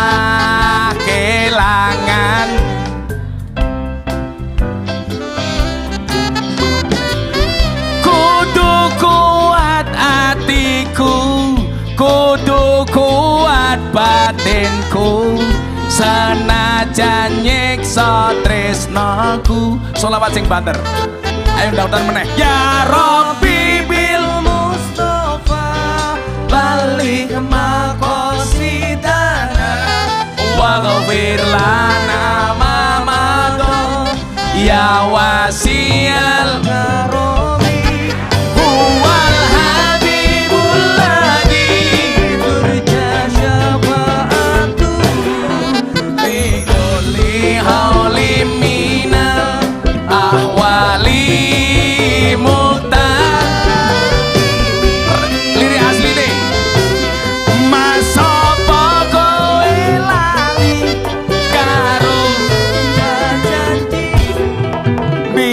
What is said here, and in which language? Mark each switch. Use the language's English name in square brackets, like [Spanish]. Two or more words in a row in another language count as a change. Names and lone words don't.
[Javanese] kelangan, kudu kuat atiku, kudu kuat batinku, senajan nyiksa tresnaku. Sholawat sing banter, ayo ndautan meneh. [Arabic] يا رب بالمصطفى بلغ مقاصدنا واغفر لنا ما مضى يا واسع الكرم هو الحبيب الذي ترجى شفاعته في كل هول من الأهوال مقتحم. [Indonesian] Lirik asli nih. [Javanese] Masapa kowe lali karo janji